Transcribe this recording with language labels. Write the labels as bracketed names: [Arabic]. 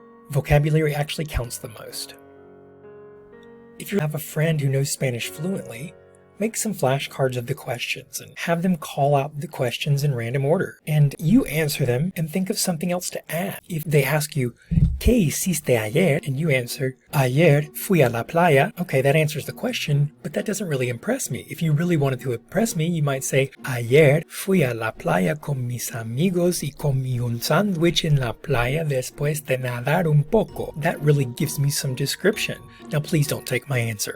[English] Vocabulary actually counts the most. If you have a friend who knows Spanish fluently, make some flashcards of the questions and have them call out the questions in random order. And you answer them and think of something else to add. If they ask you, [Spanish] ¿Qué hiciste ayer? [English] And you answer, [Spanish] Ayer fui a la playa. [English] Okay, that answers the question, but that doesn't really impress me. If you really wanted to impress me, you might say, [Spanish] Ayer fui a la playa con mis amigos y comí un sándwich en la playa después de nadar un poco. [English] That really gives me some description. Now please don't take my answer.